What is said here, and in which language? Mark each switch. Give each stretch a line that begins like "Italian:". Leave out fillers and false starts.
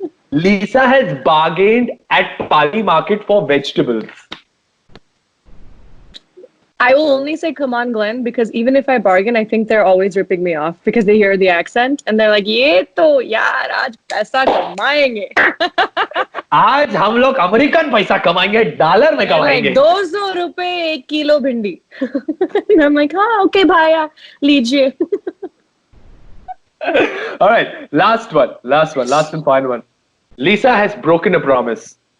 English: Lisa has bargained at Pali Market for vegetables. I will only say come on, Glenn, because even if I bargain, I think they're always ripping me off because they hear the accent and they're like,
Hindi: "Ye to yaar, aaj paisa kamayenge." आज हम लोग American पैसा कमाएंगे, dollar में कमाएंगे. 200 रुपए 1 kilo भिंडी.
English: And I'm like,
Hindi: "हाँ,
English: okay,
Hindi: भाया, लीजिए."
English: All right, last and final one. Lisa has broken a promise.